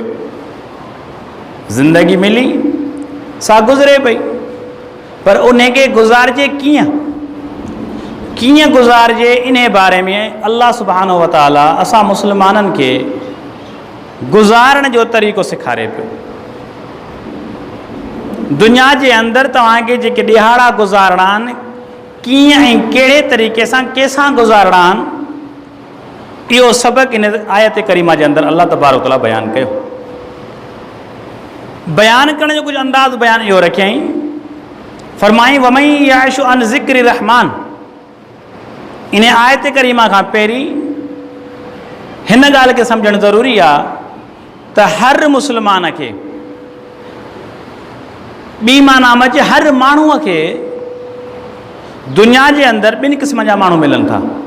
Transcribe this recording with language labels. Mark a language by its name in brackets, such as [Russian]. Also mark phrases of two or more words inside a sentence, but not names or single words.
[Sindhi] ज़िंदगी मिली, सा गुज़रे पई, पर उनखे गुज़ारिजे कीअं, कीअं गुज़ारिजे, इन बारे में अल्लाह [Arabic] سبحانه وتعالى [Sindhi] असां मुस्लमाननि खे गुज़ारण जो तरीक़ो सेखारे पियो। दुनिया जे अंदरि तव्हांखे जेके ॾिहाड़ा गुज़ारणा आहिनि, कीअं ऐं कहिड़े तरीक़े सां कंहिंसां गुज़ारणा आहिनि, इहो सबक़ इन आयत करीमा जे अंदरि अल्लाह [Arabic] تبارك وتعالى [Sindhi] बयानु कयो। बयानु करण जो कुझु अंदाज़ बयानु इहो रखियईं, फरमाई [Arabic] ومن يعش عن ذكر الرحمن. [Sindhi] इन आयत करीमा खां पहिरीं हिन ॻाल्हि खे सम्झणु ज़रूरी आहे त हर मुस्लमान खे, ॿी माना अचे हर माण्हूअ खे दुनिया जे अंदरि ॿिनि क़िस्म जा माण्हू मिलनि था।